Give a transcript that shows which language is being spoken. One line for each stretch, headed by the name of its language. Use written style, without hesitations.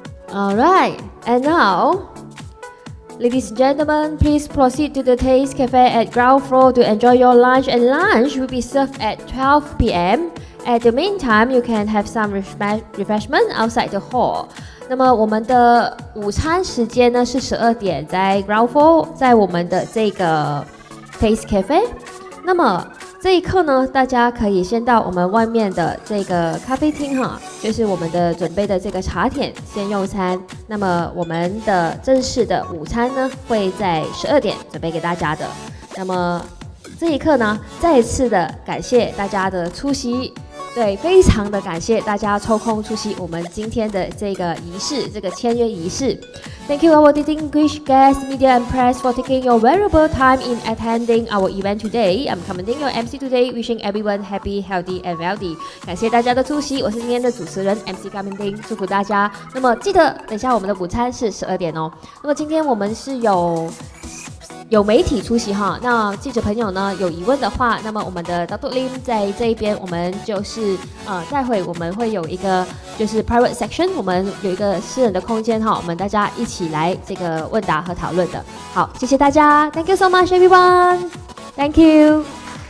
English: Alright, and now, ladies and gentlemen, please proceed to the Taste Cafe at ground floor to enjoy your lunch, and lunch will be served at 12 p.m. At the meantime, you can have some refreshment outside the hall.
Chinese: 那么我们的午餐时间呢是12点，在 ground floor， 在我们的这个 Taste Cafe。那么这一刻呢，大家可以先到我们外面的这个咖啡厅哈，就是我们的准备的这个茶点先用餐。那么我们的正式的午餐呢，会在12点准备给大家的。那么这一刻呢，再次的感谢大家的出席。对，非常的感谢大家抽空出席我们今天的这个仪式，这个签约仪式。
English: Thank you, our distinguished guests, media and press, for taking your valuable time in attending our event today. I'm commending your MC today, wishing everyone happy, healthy and wealthy.
Chinese: 感谢大家的出席，我是今天的主持人 MC 高明丁，祝福大家。那么记得等一下我们的午餐是12点哦。那么今天我们是有媒体出席哈，那记者朋友呢有疑问的话，那么我们的 Dr. Lim 在这一边，我们就是待会我们会有一个就是
English: private section，
Chinese: 我们有一个私人的空间哈，我们大家一起来这个问答和讨论的。好，谢谢大家 ，
English: Thank you so much everyone，Thank you。